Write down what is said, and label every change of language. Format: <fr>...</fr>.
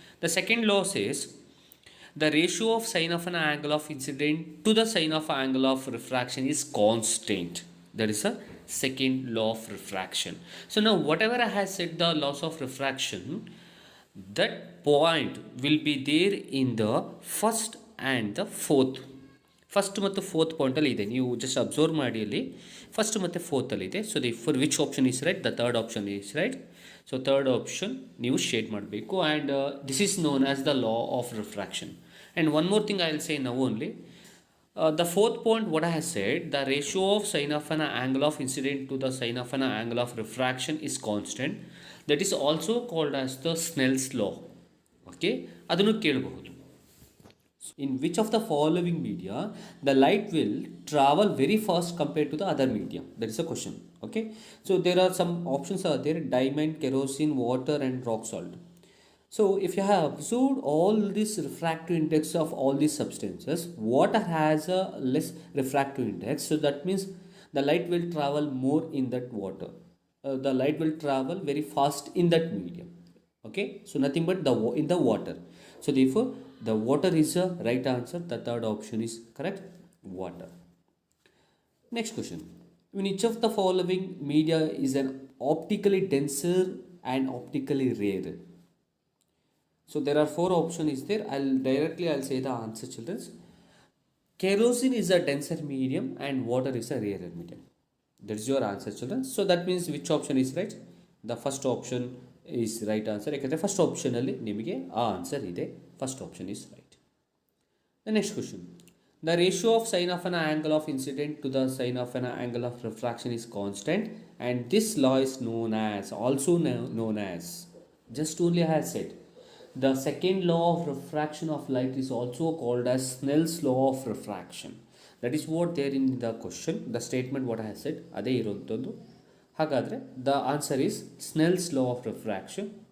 <en>The second law says the ratio of sine of an angle of incident to the sine of angle of refraction is constant. That is a second law of refraction. So now whatever I have said the laws of refraction, that point will be there in the first and the fourth.</en> <kn>First ಮತ್ತು fourth ಪಾಯಿಂಟಲ್ಲಿ ಇದೆ, ನೀವು just observe ಮಾಡಿ ಅಲ್ಲಿ first ಮತ್ತು ಫೋರ್ತಲ್ಲಿ ಇದೆ.</kn> <en>So for which option is right? The third option is right. So third option</en> <kn>ನೀವು shade ಮಾಡಬೇಕು.</kn> <en>And this is known as the law of refraction. And one more thing I will say now only. The fourth point, what I have said, the ratio of sine of an angle of incident to the sine of an angle of refraction is constant. That is also called as the Snell's law.</en> <kn>Okay, ಅದನ್ನು ಕೇಳಬಹುದು.</kn> <en>In which of the following media the light will travel very fast compared to the other medium? That is a question. Okay, so there are some options are there: diamond, kerosene, water, and rock salt. So if you have observed all this refractive index of all these substances, water has a less refractive index, so that means the light will travel more in that water. The light will travel very fast in that medium. Okay, so nothing but in the water. So therefore the water is a right answer. The third option is correct, water. Next question: in each of the following media is an optically denser and optically rarer? So there are four options is there. I'll say the answer, children. Kerosene is a denser medium and water is a rarer medium. That is your answer, children. So that means which option is right? The first option is right answer.</en> <kn>ಯಾಕಂದರೆ first ಆಪ್ಷನಲ್ಲಿ ನಿಮಗೆ ಆ answer ಇದೆ.</kn> <en>First option is right. The next question: the ratio of sine of an angle of incident to the sine of an angle of refraction is constant, and this law is known as, also known as, just only I have said, the second law of refraction of light is also called as Snell's law of refraction. That is what there in the question, the statement what I have said</en> <kn>ಅದೇ ಇರುವಂಥದ್ದು.</kn> <en>ಹಾಗಾದರೆ the answer is Snell's law of refraction.</en>